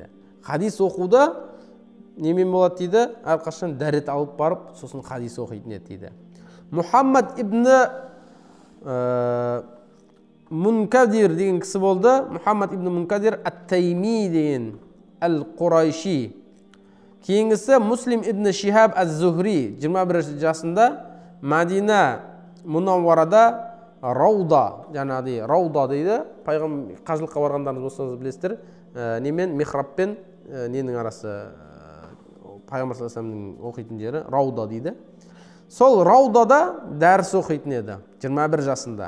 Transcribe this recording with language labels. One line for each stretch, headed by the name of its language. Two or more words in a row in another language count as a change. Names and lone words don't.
Kazakh: Хадис оқуда немен болады дейді, әрқашан дәрет алып барып, сосын хадис оқитын еді дейді. Мұхаммад ибн Мункадир деген кісі болды. Мұхаммад ибн Мункадир ат-Тайми деген әл-Құрайши. Кейінгісі Муслим ибн Шихаб аз-Зухри 21 жасында Мәдина Мұнавварада Рауда, жаңағыдай Рауда дейді. Қажылыққа барғандарыңыз болсаңыз білесіздер, немен михрабпен ненің арасы, Пайғамбар
Arabic: صلى الله عليه وسلم
Kazakh: оқитын жері Рауда дейді. Сол Раудада дәріс оқитын еді 21 жасында.